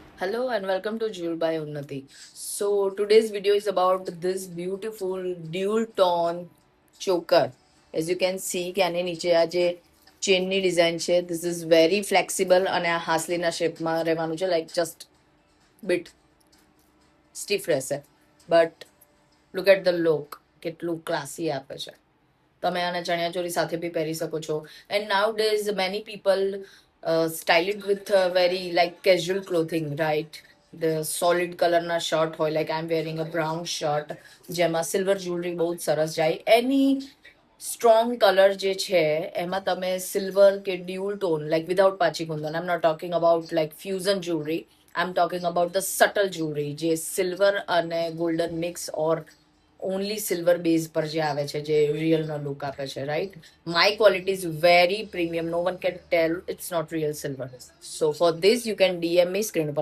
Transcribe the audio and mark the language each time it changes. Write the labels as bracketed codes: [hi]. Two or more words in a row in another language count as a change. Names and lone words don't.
[en] Hello and welcome to Jewel by Unnati. So today's video is about this beautiful dual tone choker. As you can see [gu] કે આની નીચે આ જે ચેનની ડિઝાઇન છે [en] this is very flexible [gu] અને આ હાસલીના શેપમાં રહેવાનું છે [en] like just bit stiff રહેશે but look at the look [gu] કેટલું ક્લાસી આપે છે તમે આને ચણિયાચોળી સાથે બી પહેરી શકો છો [en] and nowadays many people style it with very like casual clothing, right? The solid color na shirt હોય like I'm wearing a brown shirt જેમાં silver jewelry [gu] બહુ જ સરસ જાય [en] any strong color [gu] જે છે એમાં તમે [en] silver કે dual tone like without [gu] પાછી કુંદન [en] I'm not talking about like fusion jewelry, I'm talking about the subtle jewelry [gu] જે silver અને golden mix or ઓનલી સિલ્વર બેઝ પર જે આવે છે જે રિયલનો લુક આપે છે [en] right my quality is very premium no one can tell it's not real silver so for this you can DM me સ્ક્રીન ઉપર